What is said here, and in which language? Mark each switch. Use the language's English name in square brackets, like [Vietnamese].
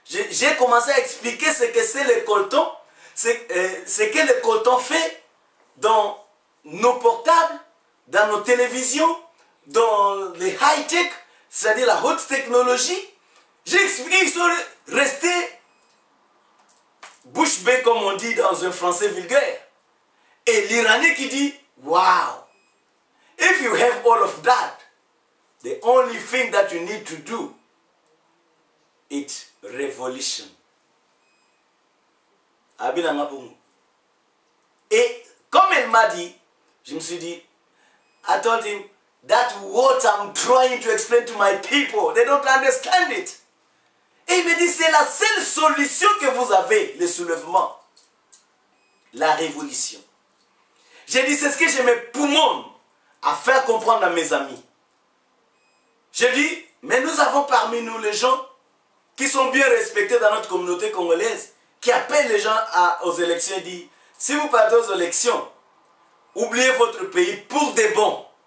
[French] J'ai commencé à expliquer ce que c'est le coltan, ce que le coltan fait dans nos portables, dans nos télévisions, dans les high-tech, c'est-à-dire la haute technologie. J'ai expliqué qu'ils sont restés bouche bée, comme on dit dans un français vulgaire. Et l'Iranien qui dit, [English] wow, if you have all of that, the only thing that you need to do, it's revolution. [French] Et comme elle m'a dit, je me suis dit, [English] I told him, that's what I'm trying to explain to my people. They don't understand it. [French] Et il me dit, c'est la seule solution que vous avez, le soulèvement. La révolution. J'ai dit, c'est ce que je me poumonne à faire comprendre à mes amis. J'ai dit, mais nous avons parmi nous les gens qui sont bien respectés dans notre communauté congolaise, qui appellent les gens aux élections et disent, si vous partez aux élections, oubliez votre pays pour des bons.